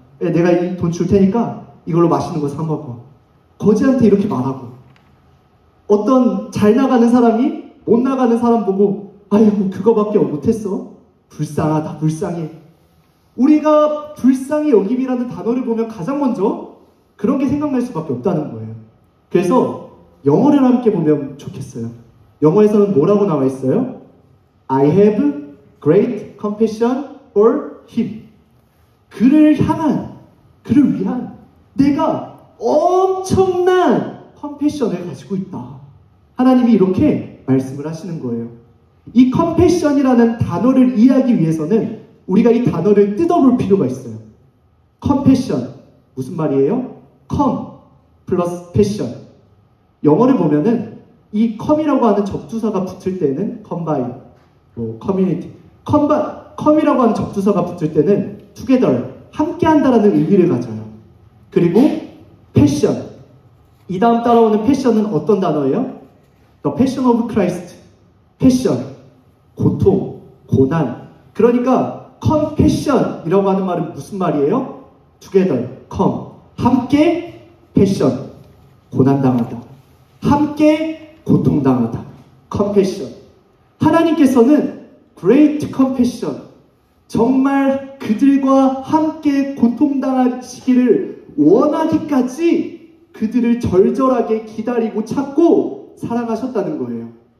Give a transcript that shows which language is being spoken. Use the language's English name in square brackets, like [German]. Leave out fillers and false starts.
[Korean] 내가 이 돈 줄 테니까 이걸로 맛있는 거 사 먹어. 거지한테 이렇게 말하고, 어떤 잘 나가는 사람이 못 나가는 사람 보고 아이고 그거밖에 못했어. 불쌍하다, 불쌍해. 우리가 불쌍히 여김이라는 단어를 보면 가장 먼저 그런 게 생각날 수밖에 없다는 거예요. 그래서 영어를 함께 보면 좋겠어요. 영어에서는 뭐라고 나와 있어요? [English] I have great compassion for him. [Korean] 그를 향한, 그를 위한 내가 엄청난 컴패션을 가지고 있다. 하나님이 이렇게 말씀을 하시는 거예요. 이 컴패션이라는 단어를 이해하기 위해서는 우리가 이 단어를 뜯어볼 필요가 있어요. 컴패션 무슨 말이에요? come 플러스 패션. 영어를 보면은 이 come이라고 하는 접두사가 붙을 때는 combine, community, come이라고 하는 접두사가 붙을 때는 together, 함께한다라는 의미를 가져요. 그리고 passion, 이 다음 따라오는 passion은 어떤 단어예요? [English] The passion of Christ. [Korean] passion, 고통, 고난. 그러니까 compassion이라고 하는 말은 무슨 말이에요? together, come, 함께 passion, 고난당하다. 함께 고통당하다. compassion. 하나님께서는 [English] great compassion, [Korean] 정말 그들과 함께 고통당하시기를 원하기까지 그들을 절절하게 기다리고 찾고 사랑하셨다는 거예요.